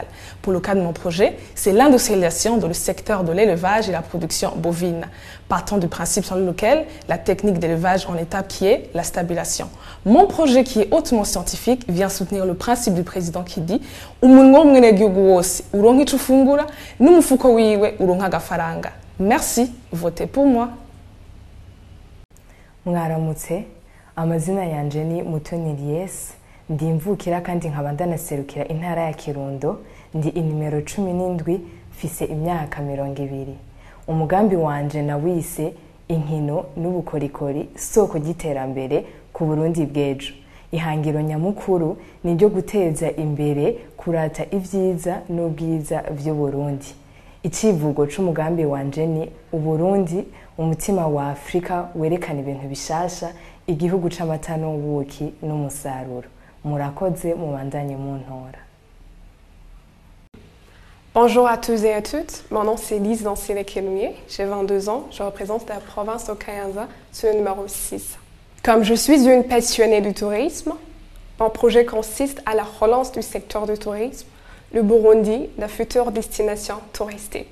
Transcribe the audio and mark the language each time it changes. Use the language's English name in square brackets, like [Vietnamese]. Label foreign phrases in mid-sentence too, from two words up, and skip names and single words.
[French] Pour le cas de mon projet, c'est l'industrialisation dans le secteur de l'élevage et la production bovine, partant du principe selon lequel la technique d'élevage en étape qui est la stabilisation. Mon projet qui est hautement scientifique vient soutenir le principe du président qui dit Merci, votez pour moi. [Rundi] Mwaramutse, amazina yanje ni Mutoni Lies, ndi mvukira kandi nkaba ndanaserukira intara ya Kirundo, ndi inimero 17, mfise imyaka 20. Umugambi wanje nawise inkino n'ubukorikori soko ry'iterambere ku Burundi bw'ejo. Ihangiro nyamukuru ni ryo guteza imbere kurata ivyiza n'ubwiza vy'u Burundi. Icivugo c'umugambi wanje ni Uburundi umutima wa Afrika werekana ibintu bishasha, igihugu c'amata n'ubuki n'umusaruro. Murakoze mubandanye muntora. [French] Bonjour à tous et à toutes, mon nom c'est Lise Dancier-Lekelouye, j'ai 22 ans, je représente la province de Kayanza, sur le numéro 6. Comme je suis une passionnée du tourisme, mon projet consiste à la relance du secteur du tourisme, le Burundi, la future destination touristique.